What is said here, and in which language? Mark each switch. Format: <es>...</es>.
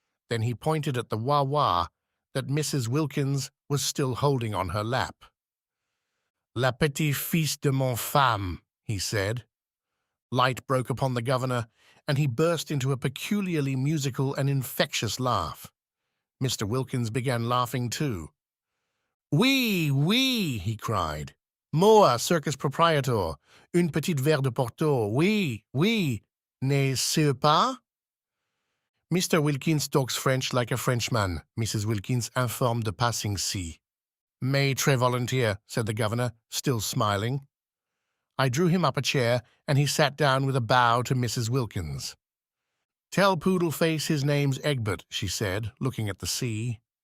<en>Then he pointed at the wah-wah that Mrs. Wilkins was still holding on her lap.</en> <fr>"La petite fils de mon femme,"</fr> <en>he said. Light broke upon the governor, and he burst into a peculiarly musical and infectious laugh. Mr. Wilkins began laughing too.</en> <fr>"Oui, oui,"</fr> <en>he cried.</en> <fr>"Moi,</fr> <en>circus proprietor,</en> <fr>une petite verre de Porto, oui, oui, n'est-ce pas?"</fr> <en>"Mr. Wilkins talks French like a Frenchman," Mrs. Wilkins informed the passing sea.</en> <fr>"Mais très volontiers,"</fr> <en>said the governor, still smiling. I drew him up a chair, and he sat down with a bow to Mrs. Wilkins. "Tell Poodleface his name's Egbert," she said, looking at the sea.</en>